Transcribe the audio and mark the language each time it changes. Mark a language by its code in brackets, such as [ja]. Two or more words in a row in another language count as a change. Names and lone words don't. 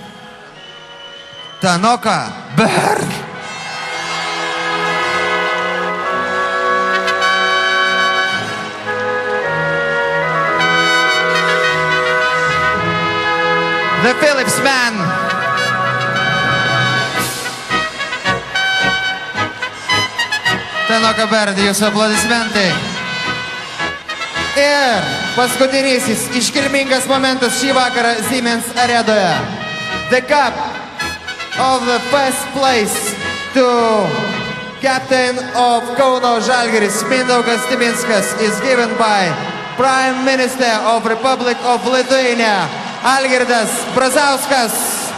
[en] Tanoka Bird. The Philips man. [lt] Tanoka Bird, jūsų aplodismentai. Ir paskutinysis iškilmingas momentas šį vakarą Siemens arenoje. [en] The cup of the first place to captain of Kauno Žalgiris Mindaugas Timinskas is given by Prime Minister of Republic of Lithuania Algirdas Brazauskas.